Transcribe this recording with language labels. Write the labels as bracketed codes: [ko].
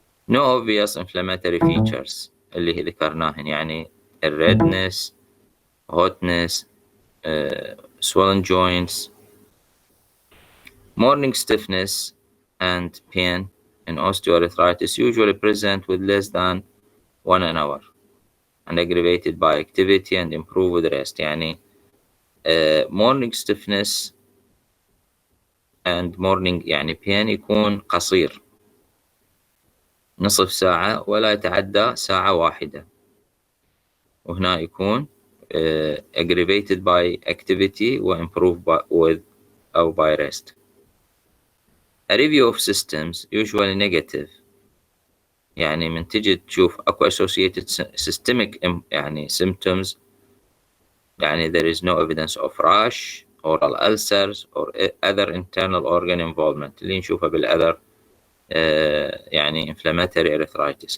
[en] No obvious inflammatory features [ar] اللي هي ذكرناهن، يعني [en] redness, hotness, swollen joints. Morning stiffness and pain in osteoarthritis usually present with less than 1 hour and aggravated by activity and improve with rest. [ar] يعني [en] morning stiffness and morning [ar] يعني pain يكون قصير نصف ساعة ولا يتعدى ساعة واحدة، وهنا يكون [en] aggravated by activity [ar] و improve with أو by rest. [en] A review of systems usually negative، [ar] يعني من تجي تشوف اكو [en] associated systemic يعني symptoms يعني there is no evidence of rash, oral ulcers or other internal organ involvement [ar] اللي نشوفه [en] بالother يعني inflammatory arthritis.